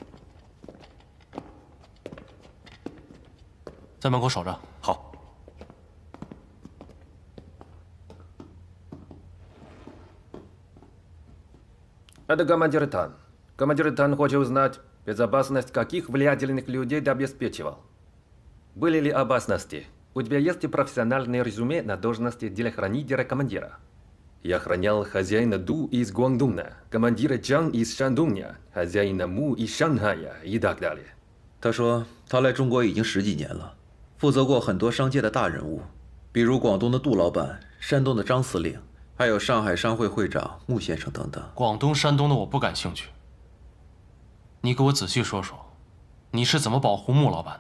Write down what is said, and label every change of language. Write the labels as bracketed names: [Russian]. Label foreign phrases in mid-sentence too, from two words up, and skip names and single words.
[Chinese] 在门口守着。好。 [Russian] Это командир Тан. Командир Тан хочет узнать, безопасность каких влиятельных людей ты обеспечивал. Были ли опасности? У тебя есть профессиональное резюме на должности телохранителя командира. Я охранял хозяина Ду из Гуандуна, командира Чан из Шандуня, хозяина Му из Шанхая и так далее. [Chinese] 他说他来中国已经10几年了，负责过很多商界的大人物，比如广东的杜老板、山东的张司令，还有上海商会会长穆先生等等。广东、山东的我不感兴趣。你给我仔细说说，你是怎么保护穆老板的？